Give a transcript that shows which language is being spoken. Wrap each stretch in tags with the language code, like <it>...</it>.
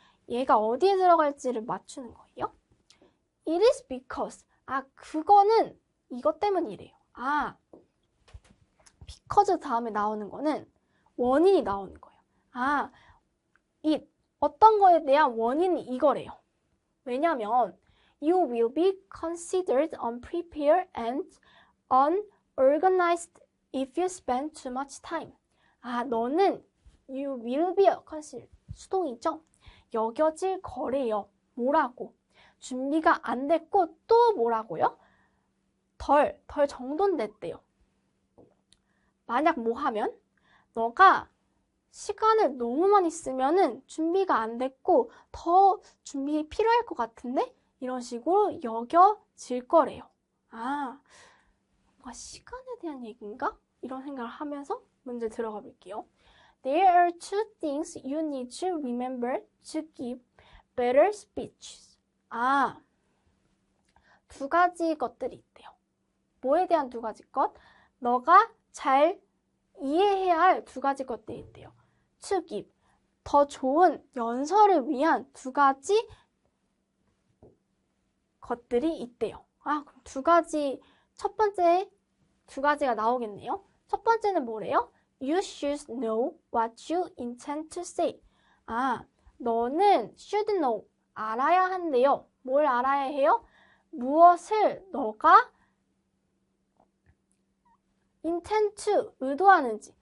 <ko>얘가 어디에 들어갈지를 맞추는 거예요.</ko> <en>It is because.</en> <ko>그거는 이것 때문이래요. because 다음에 나오는 거는 원인이 나오는 거예요.</ko> <en>it.</en> <ko>어떤 거에 대한 원인이 이거래요.</ko> <en>왜냐면 you will be considered unprepared and unorganized if you spend too much time.</en> <ko>너는 you will be considered. 수동이죠? 여겨질 거래요. 뭐라고? 준비가 안 됐고 또 뭐라고요? 덜 정돈됐대요. 만약 뭐 하면? 너가 시간을 너무 많이 쓰면은 준비가 안 됐고 더 준비 필요할 것 같은데? 이런 식으로 여겨질 거래요. 뭔가 시간에 대한 얘기인가? 이런 생각을 하면서 문제 들어가 볼게요.</ko> <en>There are two things you need to remember to give better speeches.</en> <ko>두 가지 것들이 있대요. 뭐에 대한 두 가지 것? 너가 잘 이해해야 할 두 가지 것들이 있대요.</ko> <en>To give.</en> <ko>더 좋은 연설을 위한 두 가지 것들이 있대요. 그럼 두 가지, 첫 번째 두 가지가 나오겠네요. 첫 번째는 뭐래요?</ko> <en>You should know what you intend to say.</en> <ko>너는 should know, 알아야 한대요. 뭘 알아야 해요? 무엇을 너가 intend to, 의도하는지.</ko>